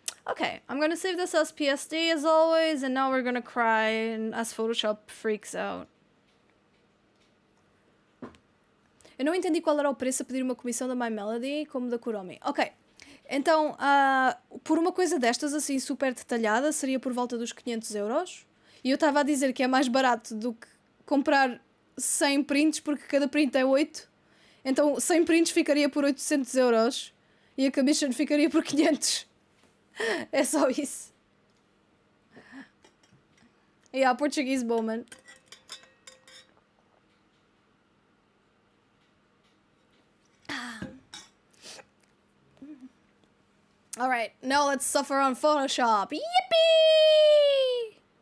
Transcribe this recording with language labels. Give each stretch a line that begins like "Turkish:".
English: Okay, I'm gonna save this as PSD as always, and now we're gonna cry and as Photoshop freaks out.
Portuguese: Eu não entendi qual era o preço a pedir uma comissão da My Melody como da Kuromi. Ok, então, por uma coisa destas assim super detalhada, seria por volta dos 500 euros. E eu estava a dizer que é mais barato do que comprar 100 prints, porque cada print é 8. Então 100 prints ficaria por 800 euros e a commission ficaria por 500. É só isso.
English: Yeah, Portuguese Bowman. Alright, now let's suffer on Photoshop. Yippee!